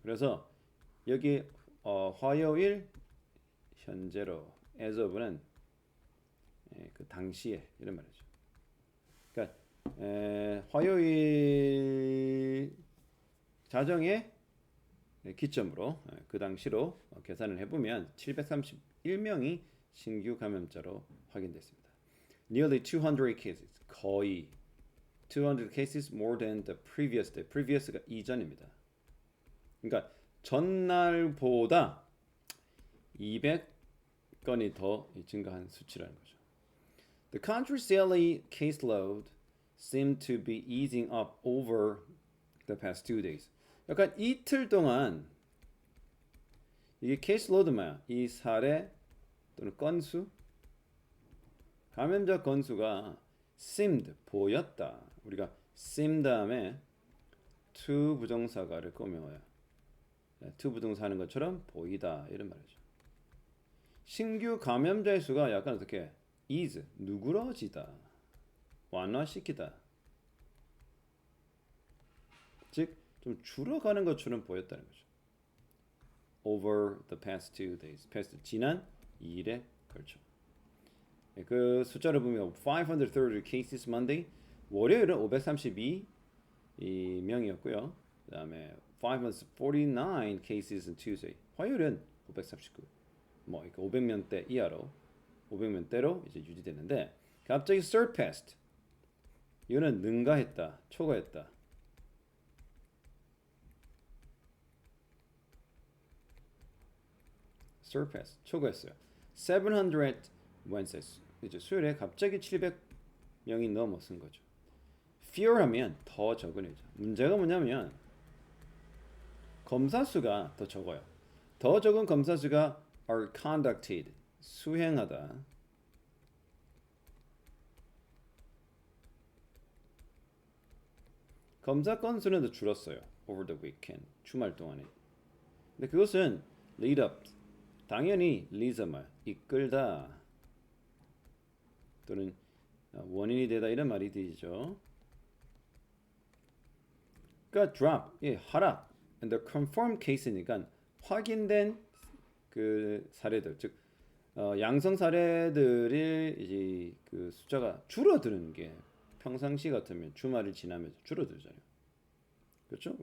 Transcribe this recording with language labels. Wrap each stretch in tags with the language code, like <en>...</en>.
<ko>그래서 여기 화요일 현재로 as of는 그 당시에 이런 말이죠. 그러니까 화요일 자정에 기점으로 그 당시로 계산을 해보면 731명이 신규 감염자로 확인됐습니다.</ko> <en>Nearly 200 cases,</en> <ko>거의</ko> <en>200 cases more than the previous day.</en> <ko>Previous가 이전입니다. 그러니까 전날보다 200건이 더 증가한 수치라는 거죠.</ko> <en>The country's daily caseload seemed to be easing up over the past 2 days.</en> <ko>약간 이틀 동안 이게 caseload 뭐야? 이 사례 또는 건수, 감염자 건수가 seemed 보였다. 우리가 seem 다음에 to 부정사가를 꾸며요. to 부정사 하는 것처럼 보이다 이런 말이죠. 신규 감염자의 수가 약간 어떻게 ease 누그러지다, 완화시키다. 즉 좀 줄어가는 것처럼 보였다는 거죠.</ko> <en>Over the past 2 days.</en> <ko>past 지난 2일에 걸쳐. 그 숫자를 보면</ko> <en>530 cases Monday.</en> <ko>월요일은 532명이었고요. 그다음에</ko> <en>549 cases on Tuesday.</en> <ko>화요일은 539. 뭐 500명대 이하로 500명대로 이제 유지되는데 갑자기 surpassed. 이거는 능가했다, 초과했다. surpass 초과했어요.</ko> <en>700 Wednesdays</en> <ko>이제 수요일에 갑자기 700명이 넘어선 거죠. fewer하면 더 적은 거죠. 문제가 뭐냐면 검사 수가 더 적어요. 더 적은 검사 수가</ko> <en>are conducted</en> <ko>수행하다. 검사 건수는 더 줄었어요.</ko> <en>over the weekend</en> <ko>주말 동안에. 근데 그것은 lead up 당연히 leads만 이끌다 또는 원인이 되다 이런 말이 되죠. 그러니까 drop 하락</ko> <en>and the confirmed case</en> <ko>니까 확인된 그 사례들 즉 양성 사례들이 이제 그 숫자가 줄어드는 게 평상시 같으면 주말을 지나면서 줄어들잖아요. 그렇죠?</ko>